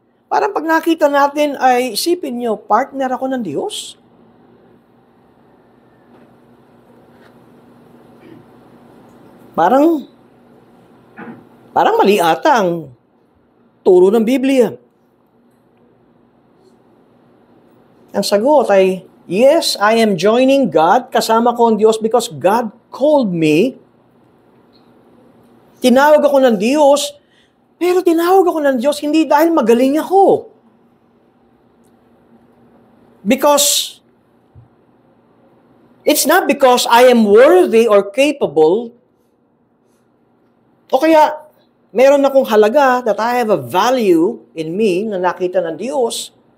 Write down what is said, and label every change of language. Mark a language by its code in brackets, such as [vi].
[tl] Parang pag nakita natin ay isipin nyo, partner ako ng Diyos? Parang mali ata ang turo ng Biblia. Ang sagot ay, [en] yes, I am joining God. [tl] Kasama ko ang Diyos [en] because God called me. [tl] Tinawag ako ng Diyos, pero tinawag ako ng Diyos hindi dahil magaling ako. [en] Because it's not because I am worthy or capable, [tl] o kaya meron akong halaga [en] that I have a value in me [tl] na nakita ng Diyos.